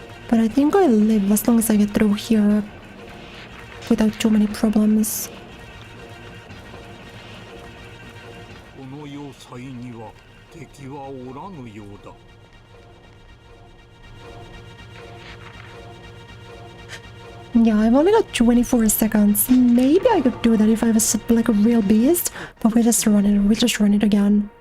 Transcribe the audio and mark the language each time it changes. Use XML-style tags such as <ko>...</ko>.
<en>But I think I'll live as long as I get through here without too many problems.</en> <ja>この要塞には敵はおらぬようだ。</ja> <en>Yeah, I've only got 24 seconds. Maybe I could do that if I was like a real beast, but we just run it again.</en>